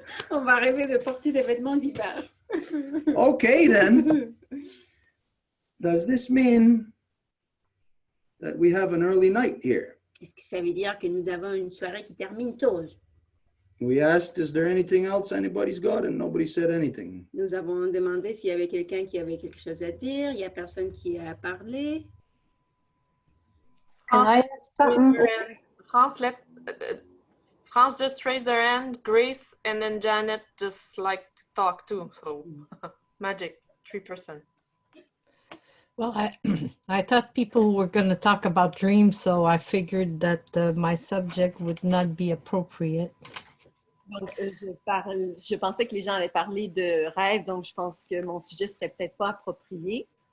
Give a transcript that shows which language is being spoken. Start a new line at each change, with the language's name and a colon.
French: On va rêver de porter des vêtements d'hiver.
English: Okay, then. Does this mean that we have an early night here?
French: Est-ce que ça veut dire que nous avons une soirée qui termine tôt?
English: We asked, is there anything else anybody's got? And nobody said anything.
French: Nous avons demandé s'il y avait quelqu'un qui avait quelque chose à dire. Il n'y a personne qui a parlé.
English: Can I ask something? France just raised their hand, Grace, and then Janet just like to talk too. So magic, 3%. Well, I thought people were going to talk about dreams, so I figured that my subject would not be appropriate.
French: Donc, je pensais que les gens allaient parler de rêve, donc je pense que mon sujet serait peut-être pas approprié.